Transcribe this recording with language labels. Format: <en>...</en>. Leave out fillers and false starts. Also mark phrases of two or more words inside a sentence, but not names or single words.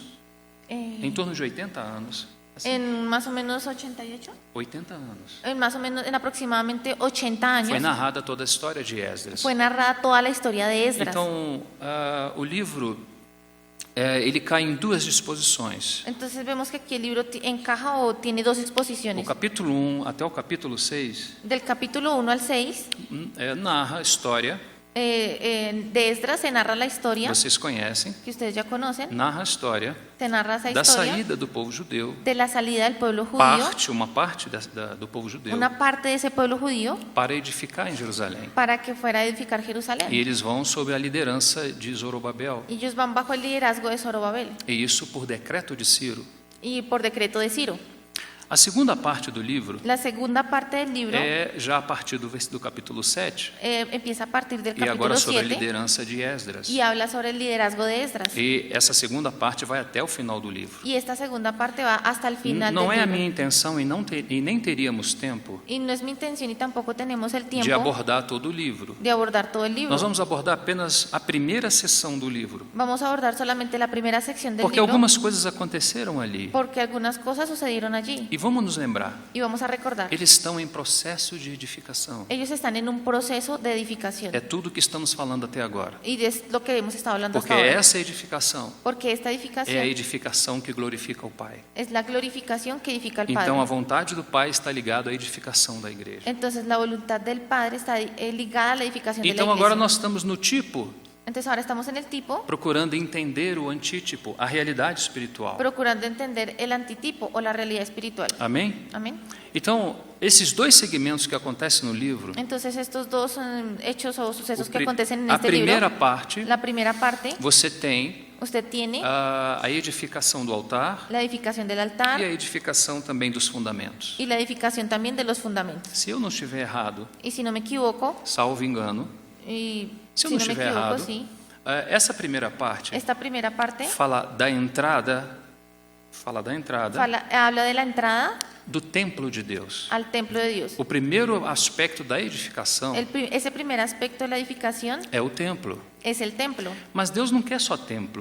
<pt>eh, em torno de 80 anos, assim,</pt> <es>en más o menos 88,</es> <pt>80 anos,</pt> <es>en más o menos en aproximadamente 80</es> <pt>foi</pt> <es>años,</es> <pt>narrada toda a história de Esdras.</pt> <es>fue narrada toda la historia de Esdras.</es> <pt>Então, o livro ele cai em duas disposições.</pt> <es>Entonces vemos que aquí el libro encaja o tiene dos</es> <pt>O</pt> <es>exposiciones.</es> <pt>capítulo 1 até o capítulo 6</pt> <es>Del capítulo 1 al 6</es> <pt>narra a história,</pt> <es>de Esdras se narra la historia</es> <pt>vocês conhecem,</pt> <es>que ustedes ya conocen,</es> <pt>narra a história</pt> <es>se narra esa</es> <pt>da</pt> <es>historia</es> <pt>saída do povo judeu,</pt> <es>de la salida del pueblo judío,</es> <pt>uma parte do povo judeu,</pt> <es>una parte de ese pueblo judío,</es> <pt>para edificar em Jerusalém.</pt> <es>para que fuera a edificar Jerusalén.</es> <pt>E eles vão sob a liderança de Zorobabel.</pt> <es>Ellos van bajo el liderazgo de Zorobabel</es> <pt>E isso por decreto de Ciro.</pt> <es>y por decreto de Ciro.</es> <pt>A segunda parte do livro</pt> <es>La segunda parte del libro</es> <pt>é já a partir do capítulo 7</pt> <es>empieza a partir del</es> <pt>e agora</pt> <es>capítulo</es> <pt>sobre a</pt> <es>7</es> <pt>liderança de Esdras.</pt> <es>y habla sobre el liderazgo de Esdras.</es> <pt>E essa segunda parte vai até o final do livro.</pt> <es>Y esta segunda parte va hasta el final</es> <pt>Não</pt> <es>del</es> <pt>é a</pt> <es>libro.</es> <pt>minha intenção e nem teríamos tempo</pt> <es>Y no es mi intención y tampoco tenemos el</es> <pt>de</pt> <es>tiempo</es> <pt>abordar todo o livro.</pt> <es>de abordar todo el libro.</es> <pt>Nós vamos abordar apenas a primeira seção do livro,</pt> <es>Vamos a abordar solamente la primera sección del</es> <pt>porque</pt> <es>libro,</es> <pt>algumas coisas aconteceram ali.</pt> <es>porque algunas cosas sucedieron allí.</es> <pt>E vamos nos lembrar,</pt> <es>Y vamos a recordar,</es> <pt>eles estão em processo de edificação.</pt> <es>ellos están en un proceso de edificación.</es> <pt>É tudo que estamos falando até agora.</pt> <es>Y es lo que hemos estado hablando</es> <pt>Porque</pt> <es>hasta ahora.</es> <pt>essa edificação</pt> <es>Porque esta</es> <pt>é a</pt> <es>edificación</es> <pt>edificação que glorifica o Pai.</pt> <es>es la glorificación que edifica el Padre.</es> <pt>Então a vontade do Pai está ligada à edificação da igreja.</pt> <es>Entonces la voluntad del Padre está ligada a la edificación de la</es> <pt>Então agora</pt> <es>iglesia.</es> <pt>nós estamos no tipo</pt> <es>Entonces ahora estamos en el tipo,</es> <pt>procurando entender o antítipo, a realidade espiritual.</pt> <es>procurando entender el antitipo o la realidad espiritual.</es> <pt>Amém?</pt> <es>Amén.</es> <pt>Então, esses dois segmentos que acontecem no livro,</pt> <es>Entonces estos dos hechos o sucesos que</es> <pt>pri-</pt> <es>acontecen en</es> <pt>a</pt> <es>este</es> <pt>primeira</pt> <es>libro,</es> <pt>parte,</pt> <es>la primera parte,</es> <pt>você tem</pt> <es>usted tiene</es> <pt>a edificação do altar</pt> <es>la edificación del</es> <pt>e a</pt> <es>altar</es> <pt>edificação também dos fundamentos.</pt> <es>y la edificación también de los fundamentos.</es> <pt>Se eu não estiver errado,</pt> <es>Y si no me equivoco,</es> <pt>salvo engano,</pt> <es>y</es> <pt>se eu</pt> <es>si</es> <pt>não</pt> <es>no me</es> <pt>estiver</pt> <es>equivoco,</es> <pt>errado,</pt> <es>sí,</es> <pt>essa primeira parte</pt> <es>esta primera parte</es> <pt>fala da entrada</pt> <es>habla de la entrada</es> <pt>do templo de Deus.</pt> <es>al templo de Dios.</es> <pt>O primeiro aspecto da edificação</pt> <es>Ese primer aspecto de la edificación</es> <pt>é o templo.</pt> <es>es el templo.</es> <pt>Mas Deus não quer só templo.</pt>